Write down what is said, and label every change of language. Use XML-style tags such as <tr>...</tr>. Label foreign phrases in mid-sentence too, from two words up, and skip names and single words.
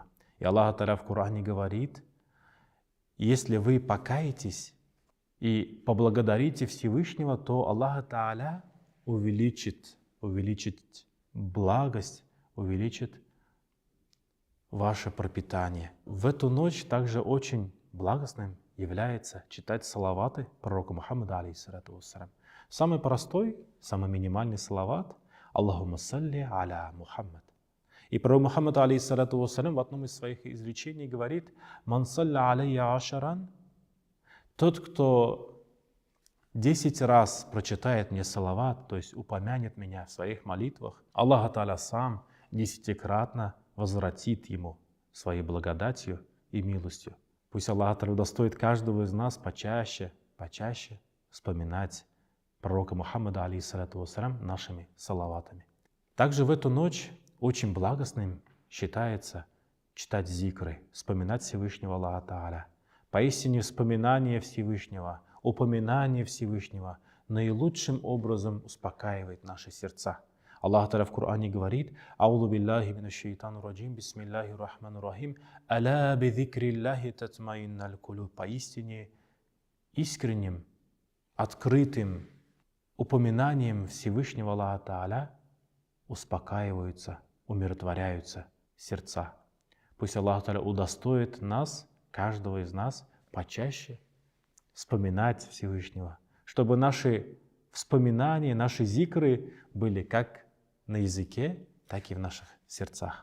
<ru>И Аллах Тааля в Коране говорит: если вы покаетесь и поблагодарите Всевышнего, то Аллах Тааля увеличит благость, увеличит ваше пропитание. В эту ночь также очень благостным является читать салаваты пророку Мухаммаду,</ru> <ar>عليه الصلاة والسلام.</ar> <ru>Самый простой, самый минимальный салават –</ru> <ar>اللهم صل على محمد.</ar> <ru>И пророк Мухаммад,</ru> <ar>عليه الصلاة والسلام,</ar> <ru>в одном из своих изречений говорит:</ru> <ar>«من صلى علي عشرا» –</ar> <ru>тот, кто 10 раз прочитает мне салават, то есть упомянет меня в своих молитвах, Аллах Тааля сам 10-кратно возвратит ему своей благодатью и милостью. Пусть Аллах Тааля удостоит каждого из нас почаще вспоминать пророка Мухаммада,</ru> <ar>عليه الصلاة والسلام,</ar> <ru>нашими салаватами. Также в эту ночь очень благостным считается читать зикры, вспоминать Всевышнего Аллаха Тааля. Поистине вспоминание Всевышнего, упоминание Всевышнего наилучшим образом успокаивает наши сердца. Аллах Тааля в Коране говорит:</ru> <ar>«أعوذ بالله من الشيطان الرجيم، بسم الله الرحمن الرحيم، ألا بذكر الله تطمئن القلوب».</ar> <ru>Поистине искренним, открытым упоминанием Всевышнего Аллаха Тааля успокаиваются, умиротворяются сердца. Пусть Аллах Тааля удостоит нас, каждого из нас, почаще вспоминать Всевышнего, чтобы наши вспоминания, наши зикры были как на языке, так и в наших сердцах.</ru>